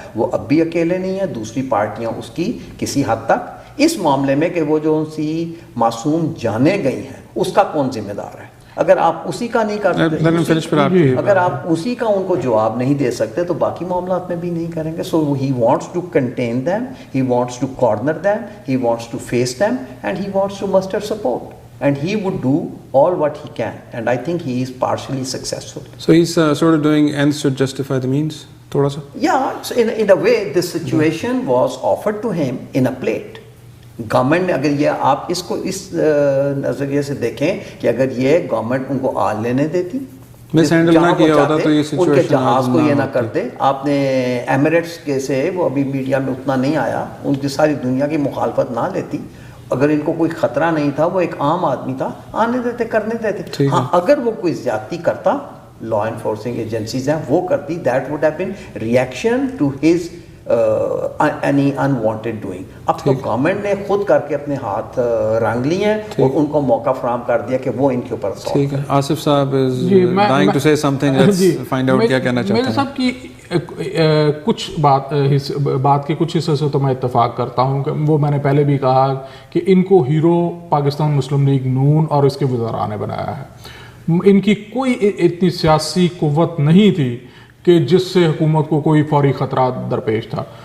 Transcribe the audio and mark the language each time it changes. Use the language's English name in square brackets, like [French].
[Urdu] وہ اب بھی اکیلے نہیں ہیں، دوسری پارٹیاں اس کی کسی حد تک اس معاملے میں کہ وہ جو سی معصوم جانیں گئی ہیں اس کا کون ذمہ دار ہے. اگر آپ اسی کا نہیں کرتے، اگر آپ اسی کا ان کو جواب نہیں دے سکتے تو باقی معاملات میں بھی نہیں کریں گے. [English] So he wants to contain them, he wants to corner them, he wants to face them, and he wants to muster support. And he would do all what he can, and I think he is partially successful. So he's sort of doing ends to justify the means, [Urdu] thoda sa. [English] Yeah, so in a way this situation was offered to him in a plate. [Urdu] Government نے اگر یہ آپ اس کو اس نظریے سے دیکھیں کہ اگر یہ گورنمنٹ ان کو آل لینے دیتی، مس ہینڈل نہ کیا ہوتا تو یہ ان کے جہاز کو یہ نہ کرتے. آپ نے ایمریٹس کے سے وہ ابھی میڈیا میں اتنا نہیں آیا، ان کی ساری دنیا کی مخالفت نہ لیتی. اگر ان کو کوئی خطرہ نہیں تھا، وہ ایک عام آدمی تھا، آنے دیتے، کرنے دیتے. ہاں اگر وہ کوئی زیادتی کرتا، لا انفورسنگ ایجنسیز ہیں وہ کرتی، [English] That would have been reaction to his any unwanted doing. [Urdu] اب تو گورنمنٹ نے خود کر کے اپنے ہاتھ رنگ لیے ہیں اور ان کو موقع فراہم کر دیا کہ وہ ان کے اوپر. ٹھیک ہے، آصف صاحب [English] is dying to say something. Let's find out [Urdu] کیا کہنا چاہتے ہیں. میرے صاحب کی کچھ بات کے کچھ حصے سے تو میں اتفاق کرتا ہوں کہ وہ میں نے پہلے بھی کہا کہ ان کو ہیرو پاکستان مسلم لیگ نون اور اس کے وزراء نے بنایا ہے. ان کی کوئی اتنی سیاسی قوت نہیں تھی کہ جس سے حکومت کو کوئی فوری خطرات درپیش تھا.